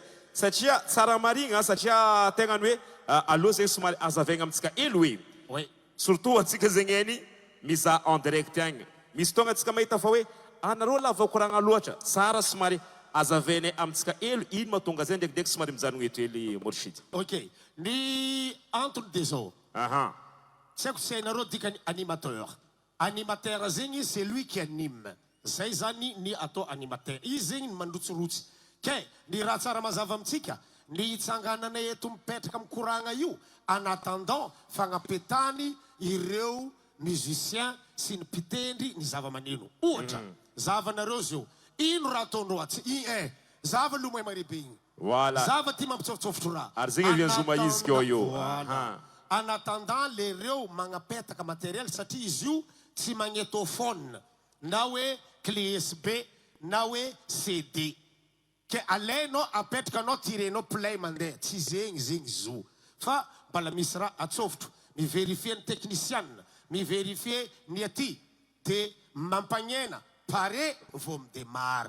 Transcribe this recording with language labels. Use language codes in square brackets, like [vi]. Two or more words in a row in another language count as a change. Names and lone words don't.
[mg] Satria tsara marigna satria tegna hoe allo zay somary azavaigna amitsika elo hoe. Surtout atsika zegny eny miza [fr] en direct [mg] agny. Misy tonga atsika mahita fa hoe anareo lava koragna loatra. Tsara somary azavainay amitsika elo ino mahatonga zay ndraikidraiky somary mijanogna eto hely Morshid. [fr] Ok. Ny entre des eaux. [mg] Tsy haiko tsy hainareo dikany animateur. [fr] Animateur zegny c'est lui qui anime. [mg] Zay zany ny atao animateur. Izy zegny mandrotsirotsy. Ke ny raha tsara mazava amitsika ny itsangananay eto mipetraka mikoragna io [fr] en attendant [mg] fagnapetany ireo musiciens sy ny mpitendry ny zava-maneno. Ohatra, zavanareo zio, ino raha ataonao atsy? Zava lomay maribe igny. Voilà. Zava ty mampitsofitsofotro raha. Ary zegny aviany zoma izy keo io. Voilà. [fr] En attendant les [mg] reo magnapetaka matériel satria izy io tsy magnétophone na hoe clé USB na hoe CD. Ke alainao apetrakanao tirenao play mandeha. Tsy zegny zo. Fa mbala misy raha atsofotro. Miverifie ny technicien, miverifie ny aty de mampagnena pare vao midemare.